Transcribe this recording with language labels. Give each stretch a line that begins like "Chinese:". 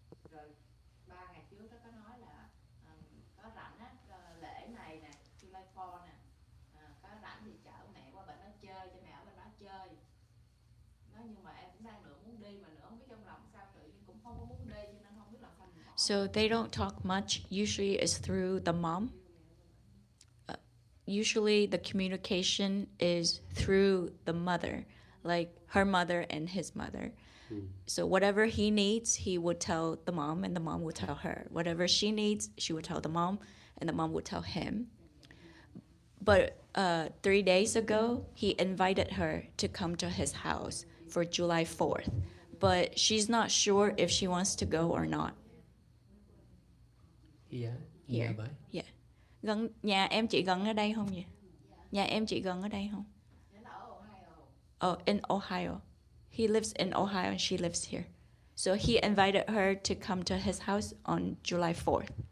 Vietnamese: Rồi 3 ngày trước đó có nói là có rảnh á, lễ này nè, July 4 nè, có rảnh thì chở mẹ qua bên đó chơi, cho mẹ ở bên đó chơi. Nói nhưng mà em cũng đang nửa muốn đi mà nửa không biết trong lòng sao, tự nhiên cũng không có muốn đi, cho nên không biết làm sao mình bỏ.
English: So they don't talk much. Usually it's through the mom. Usually the communication is through the mother, like her mother and his mother. So whatever he needs, he would tell the mom and the mom would tell her. Whatever she needs, she would tell the mom and the mom would tell him. But 3 days ago, he invited her to come to his house for July 4th. But she's not sure if she wants to go or not. Yeah, Here. nearby? Yeah.
Vietnamese: Gần nhà em chị gần ở đây không vậy? Nhà em chị gần ở đây không? Nó ở Ohio.
English: Oh, in Ohio. He lives in Ohio and she lives here. So he invited her to come to his house on July 4th.